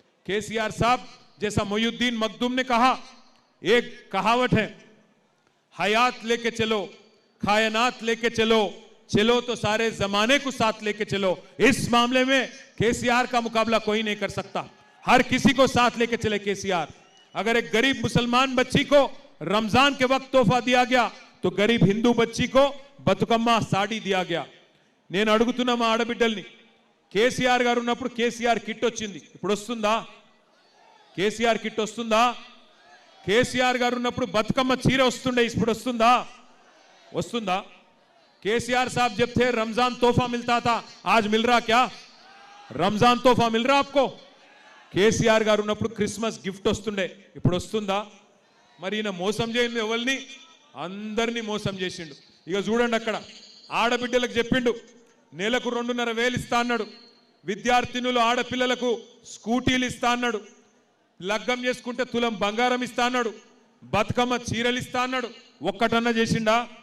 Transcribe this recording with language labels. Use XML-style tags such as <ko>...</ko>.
<hi>केसीआर साहब जैसा मोयुद्दीन मखदूम ने कहा, एक कहावत है, हयात लेके चलो, कायनात लेके चलो, चलो तो सारे जमाने को साथ लेके चलो। इस मामले में केसीआर का मुकाबला कोई नहीं कर सकता, हर किसी को साथ लेके चले केसीआर। अगर एक गरीब मुसलमान बच्ची को रमजान के वक्त तोहफा दिया गया तो गरीब हिंदू बच्ची को బతుకమ్మ సాడీ दिया गया।</hi> <te>నేను అడుగుతున్నా మా ఆడబిడ్డల్ని, కేసీఆర్ గారు ఉన్నప్పుడు కేసీఆర్ కిట్ వచ్చింది, ఇప్పుడు వస్తుందా? కేసీఆర్ కిట్ వస్తుందా? కేసీఆర్ గారు ఉన్నప్పుడు బతుకమ్మ చీర వస్తుండే, ఇప్పుడు వస్తుందా? వస్తుందా?</te> <hi>केसीआर साहब जब थे रमजान तोहफा मिलता था, आज मिल रहा क्या? रमजान तोहफा मिल रहा आपको?</hi> <te>కేసీఆర్ గారు ఉన్నప్పుడు క్రిస్మస్ గిఫ్ట్ వస్తుండే, ఇప్పుడు వస్తుందా? మరి ఈయన మోసం చేయండి, ఎవరిని? అందరినీ మోసం చేసిండు। ఇక చూడండి, అక్కడ ఆడబిడ్డలకు చెప్పిండు నెలకు 2,500 ఇస్తా అన్నాడు, విద్యార్థినులు ఆడపిల్లలకు స్కూటీలు ఇస్తా అన్నాడు, లగ్గం చేసుకుంటే తులం బంగారం ఇస్తా అన్నాడు, బతుకమ్మ చీరలు ఇస్తా అన్నాడు। ఒక్కటన్నా చేసిండా?</te>